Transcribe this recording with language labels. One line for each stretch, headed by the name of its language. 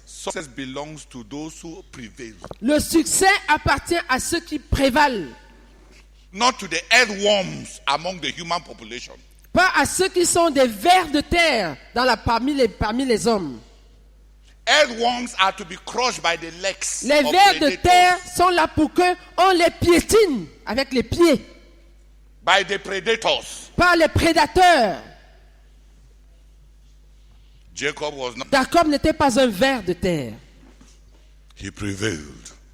English: Success belongs to those who prevail,
French: Le succès appartient à ceux qui prévalent,
English: not to the earthworms among the human population.
French: pas à ceux qui sont des vers de terre parmi les hommes.
English: Earthworms are to be crushed by the legs.
French: Les
English: of
French: vers de
English: predators,
French: terre sont là pour qu'on les piétine avec les pieds
English: by the predators.
French: par les prédateurs.
English: Jacob was not.
French: Jacob n'était pas un ver de terre.
English: He prevailed.